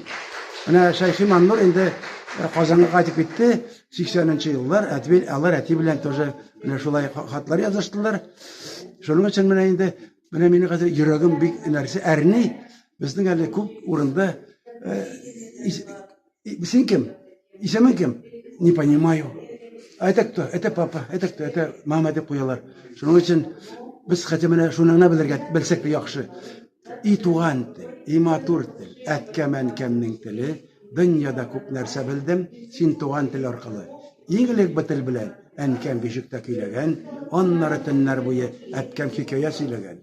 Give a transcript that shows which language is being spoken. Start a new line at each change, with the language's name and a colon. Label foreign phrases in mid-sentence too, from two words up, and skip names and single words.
Tatar: Менә Шәйхи Маннур инде Казанга кайтып китте. 80нче еллар алар әти белән тоже менә шулай хатлар языштылар. Шуның өчен менә инде мине хәзер йөрәгем бик нәрсә әрни. Безнең әле күп урында син кем? Исемең кем?
Russian: Не понимаю. А это кто? Это папа. Это кто? Это мама
Tatar: дип куялар. Шуның өчен без хәтта менә шуны белсәк яхшы. И туган тел, и матур тел, әткәмән кемнең теле, дөньяда күп нәрсә белдем, син туган тел аркылы. Иңлек бетел белән әнкәм бишектә көйләгән, аннары төннәр буе әткәм хикая сөйләгән.